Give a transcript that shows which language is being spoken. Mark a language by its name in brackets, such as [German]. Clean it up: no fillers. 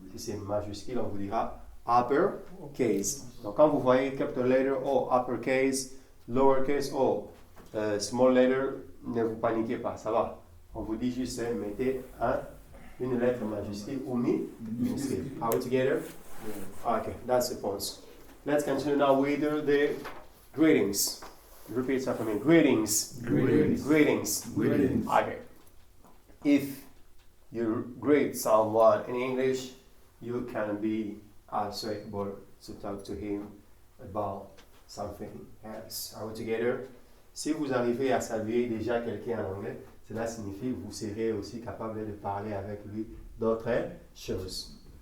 [French] Si c'est majuscule, on vous dira uppercase. Donc quand vous voyez capital letter ou uppercase, lowercase ou small letter, ne vous paniquez pas, ça va. On vous dit juste mettez une lettre majuscule ou minuscule. [English] Are we together? Yeah. Okay, that's the point. Let's continue now with the greetings. Repeat after me. Greetings. Greetings. Greetings. Greetings. Okay. If you greet someone in English, you can be also able to talk to him about something else. Are we together? [French] Si vous arrivez à saluer déjà quelqu'un en anglais, cela signifie que vous serez aussi capable de parler avec lui d'autres choses.